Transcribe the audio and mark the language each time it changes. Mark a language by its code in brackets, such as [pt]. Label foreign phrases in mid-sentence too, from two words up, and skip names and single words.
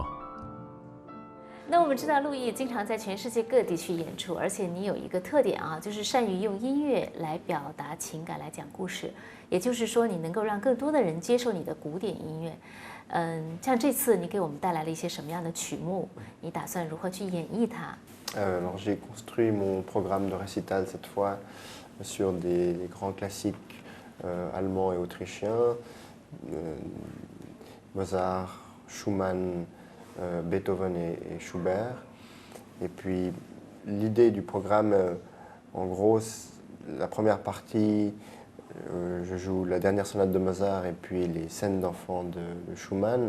[zh] 那我们知道陆毅经常在全世界各地去演出，而且你有一个特点啊，就是善于用音乐来表达情感，来讲故事。也就是说，你能够让更多的人接受你的古典音乐。像这次你给我们带来了一些什么样的曲目？你打算如何去演绎它 [fr] Alors j'ai construit mon programme de récital cette fois sur des grands classiques allemands et autrichiens, Mozart, Schumann, Beethoven et Schubert. Et puis l'idée du programme, en gros, la première partie, je joue la dernière sonate de Mozart et puis les scènes d'enfants de Schumann.